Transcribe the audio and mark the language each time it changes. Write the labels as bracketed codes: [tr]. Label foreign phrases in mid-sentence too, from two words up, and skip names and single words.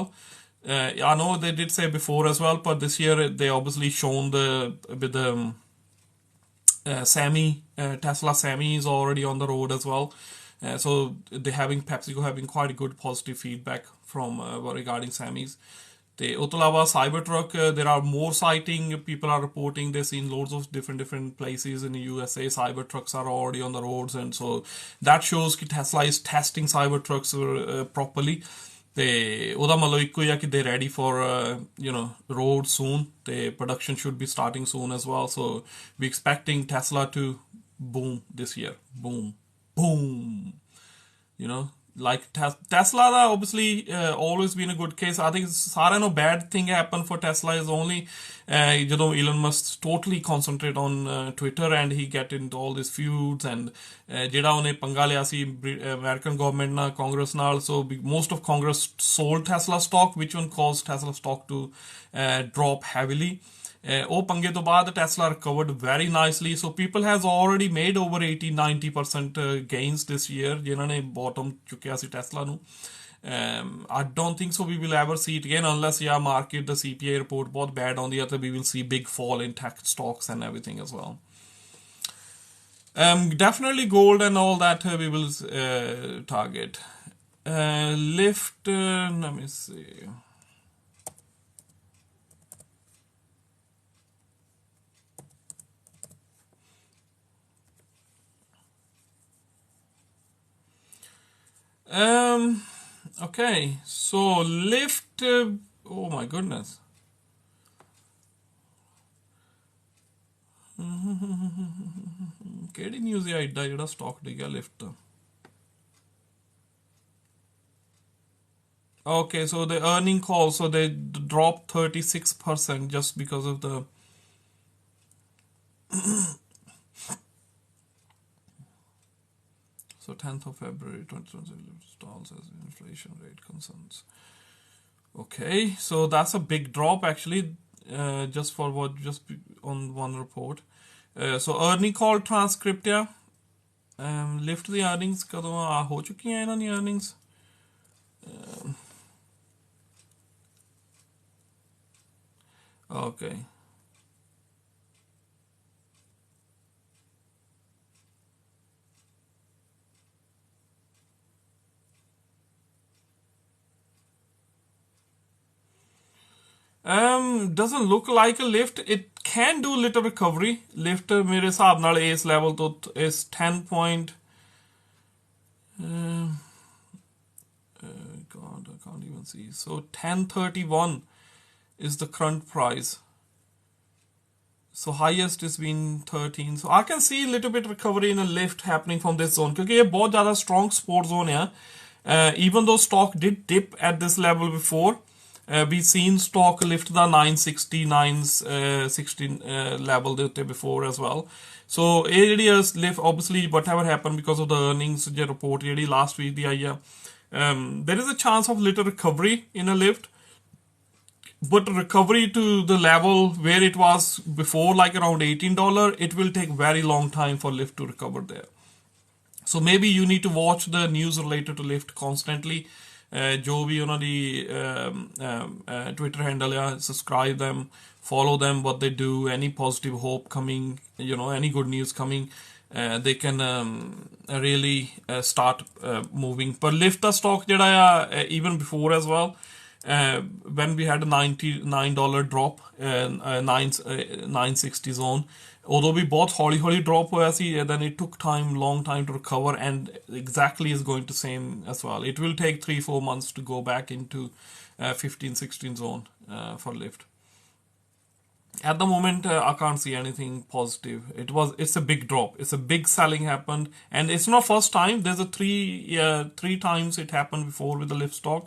[en] I know they did say before as well, but this year they obviously shown with the Tesla Semi is already on the road as well. So PepsiCo having quite good positive feedback from regarding Semis. [pa] ਤੇ ਉਹ ਤੋਂ ਇਲਾਵਾ [en] Cybertruck, there are more sighting. People are reporting this in loads of different places in the USA. Cybertrucks are already on the roads, and so that shows that Tesla is testing Cybertrucks properly. [pa] ਤੇ ਉਹਦਾ ਮਤਲਬ ਇੱਕੋ ਹੀ ਆ ਕਿ [en] they ready for road soon. ਤੇ production should be starting soon as well. So we expecting Tesla to boom this year. Boom. Like Tesla obviously always been a good case. I think [pa] ਸਾਰਿਆਂ ਨੂੰ [en] bad thing happen for Tesla is only ਜਦੋਂ Elon Musk totally concentrate on Twitter and he get into all these feuds and [pa] ਜਿਹੜਾ ਉਹਨੇ ਪੰਗਾ ਲਿਆ ਸੀ [en] American government ਨਾਲ Congress ਨਾਲ so most of Congress sold Tesla stock which one caused Tesla stock to drop heavily. [pa] ਉਹ ਪੰਗੇ ਤੋਂ ਬਾਅਦ [en] Tesla recovered very nicely so people has already made over 80-90% gains this year [pa] ਜਿਨ੍ਹਾਂ ਨੇ [en] bottom [pa] ਚੁੱਕਿਆ ਸੀ [en] Tesla ਨੂੰ I don't think so we will ever see it again unless market the CPI report ਬਹੁਤ bad [pa] ਆਉਂਦੀ ਹੈ ਤਾਂ [en] we will see big fall in tech stocks and everything as well. Definitely gold and all that we will target. Lift, let me see. Okay, so Lyft, oh my goodness. [pa] ਕਿਹੜੀ ਨਿਊਜ਼ ਹੈ ਐਡਾ ਜਿਹੜਾ ਸਟਾਕ ਡਿੱਗਿਆ Lyft ਦਾ [en] Okay, so the earning call, so they dropped 36% just because of the So 10th of February 2020 stalls as inflation rate concerns. Okay, so that's a big drop actually, just on one report. So earning call transcript Lyft the earnings [pa] ਕਦੋਂ ਹੋ ਚੁੱਕੀਆਂ ਇਹਨਾਂ ਦੀ [en] earnings. Okay. Doesn't look like a Lyft. It can do little recovery. Lyft [pa] ਮੇਰੇ ਹਿਸਾਬ ਨਾਲ ਇਸ [en] level ਤੋਂ is 10 point God, I can't even see. So 1031 is the current price. So highest has been 13. So I can see a little bit recovery in a Lyft happening from this zone. [hi] क्योंकि ये बहुत ज़्यादा strong support zone है. [en] Even though stock did dip at this level before, we've seen stock lift the 960 916 level [pa] ਦੇ ਉੱਤੇ [en] before as well. So [pa] ਇਹ ਜਿਹੜੀ [en] lift, obviously whatever happened because of the earnings ਜੇ report ਜਿਹੜੀ last week [pa] ਦੀ ਆਈ ਆ, [en] there is a chance of little recovery in a lift, but recovery to the level where it was before, like around $18, it will take very long time for lift to recover there. So maybe you need to watch the news related to lift constantly. [hi] जो भी [pa] ਉਹਨਾਂ ਦੀ [en] Twitter handle ਆ, subscribe them, follow them, what they do, any positive hope coming, any good news coming, they can really start moving. But lift the stock [pa] ਜਿਹੜਾ ਆ, [en] even before as well, when we had a $99 drop, 960 zone, although we both holi drop [pa] ਹੋਇਆ ਸੀ, [en] then it took long time to recover, and exactly is going to same as well. It will take 3-4 months to go back into 15-16 zone for lift. At the moment, I can't see anything positive. It's a big drop. It's a big selling happened, and it's not first time. There's a three times it happened before with the lift stock.